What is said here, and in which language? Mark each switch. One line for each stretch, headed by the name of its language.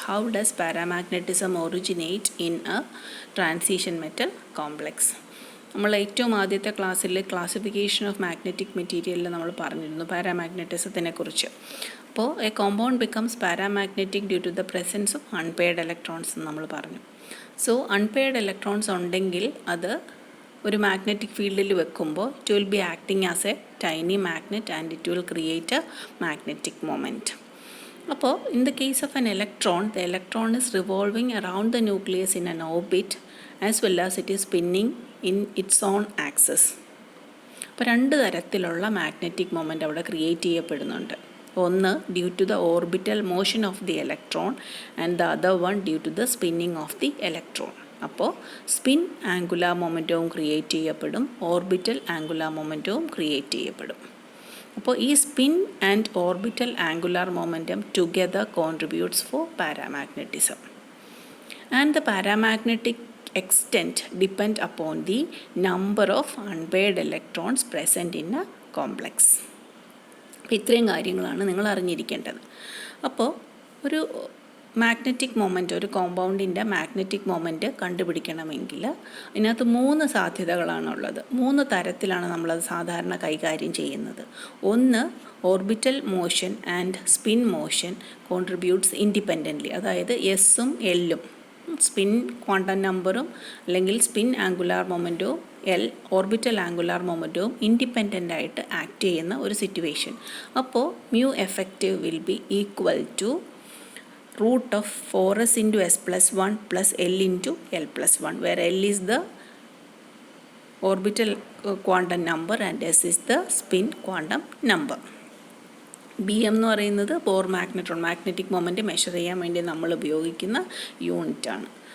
English: How does paramagnetism originate in a transition metal complex?
Malayalam: നമ്മൾ ഏറ്റവും ആദ്യത്തെ ക്ലാസ്സിൽ
English: classification of magnetic മെറ്റീരിയലിൽ
Malayalam: നമ്മൾ പറഞ്ഞിരുന്നു പാരാമാഗ്നറ്റിസത്തിനെ കുറിച്ച്. അപ്പോൾ
English: a compound becomes paramagnetic due to the presence of unpaired electrons
Malayalam: എന്ന് നമ്മൾ പറഞ്ഞു.
English: so unpaired electrons
Malayalam: ഉണ്ടെങ്കിൽ അത് ഒരു മാഗ്നറ്റിക് ഫീൽഡിൽ വെക്കുമ്പോൾ
English: It will be acting as a tiny magnet and it will create a magnetic moment.
Malayalam: അപ്പോൾ
English: In the case of an electron, the electron is revolving around the nucleus in an orbit as well as it is spinning in its own axis.
Malayalam: അപ്പോൾ രണ്ട് തരത്തിലുള്ള magnetic moment അവിടെ create ചെയ്യപ്പെടുന്നുണ്ട്. ഒന്ന്
English: Due to the orbital motion of the electron and the other one due to the spinning of the electron.
Malayalam: അപ്പോൾ spin angular മൊമെൻറ്റവും create ചെയ്യപ്പെടും, orbital angular മൊമെൻറ്റവും create ചെയ്യപ്പെടും. അപ്പോൾ ഈ
English: Spin and orbital angular momentum together contributes for paramagnetism. And the paramagnetic extent depend upon the number of unpaired electrons present in a complex.
Malayalam: ഇത്രയും കാര്യങ്ങളാണ് നിങ്ങൾ അറിഞ്ഞിരിക്കേണ്ടത്. അപ്പോൾ ഒരു മാഗ്നറ്റിക് മൊമെൻറ്റ്, ഒരു കോമ്പൗണ്ടിൻ്റെ മാഗ്നറ്റിക് മൊമെൻറ്റ് കണ്ടുപിടിക്കണമെങ്കിൽ അതിനകത്ത് 3 സാധ്യതകളാണുള്ളത്. 3 തരത്തിലാണ് നമ്മളത് സാധാരണ കൈകാര്യം ചെയ്യുന്നത്. ഒന്ന്,
English: Orbital motion and spin motion contributes independently.
Malayalam: അതായത് എസും എല്ലും, സ്പിൻ ക്വാണ്ടം നമ്പറും അല്ലെങ്കിൽ spin angular മൊമെൻറ്റവും orbital angular മൊമെൻറ്റവും independent ആയിട്ട് ആക്ട് ചെയ്യുന്ന ഒരു സിറ്റുവേഷൻ. അപ്പോൾ
English: Mu effective will be equal to root of 4s into s+1 plus l into l+1, where l is the orbital quantum number and s is the spin quantum number.
Malayalam: B M എന്ന് പറയുന്നത് bore magnetron, magnetic moment measure ചെയ്യാൻ വേണ്ടി നമ്മൾ ഉപയോഗിക്കുന്ന യൂണിറ്റാണ്.